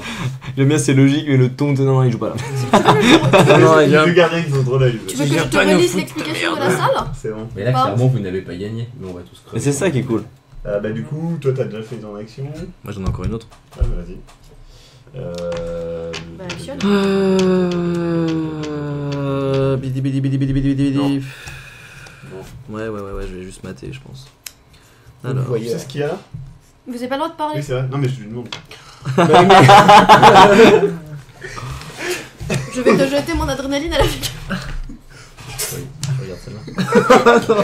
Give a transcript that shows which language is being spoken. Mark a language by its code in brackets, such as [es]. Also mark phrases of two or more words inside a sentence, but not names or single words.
[fr] J'aime bien, c'est logique, mais le ton, non, il joue pas là. Non, non, il vient. veut garder avec son trop d'œil. Tu veux que viens je te pas nous relise foutre l'explication ta de la salle? C'est bon. Mais là, Pas. clairement, vous n'avez pas gagné. Mais on va tous crever. Mais c'est ça qui est cool. Bah du coup, toi t'as déjà fait ton action. Moi, j'en ai encore une autre. Ah bah vas-y. Bah, actionne. Bidi bidi bidi bidi bidi bidi. Non. Ouais, je vais juste mater, je pense. Vous Alors. voyez ce qu'il y a là? Vous avez pas le droit de Oui, parler. c'est vrai. Non, mais je lui demande. Je vais te jeter mon adrénaline à la figure. Oui, je regarde celle-là.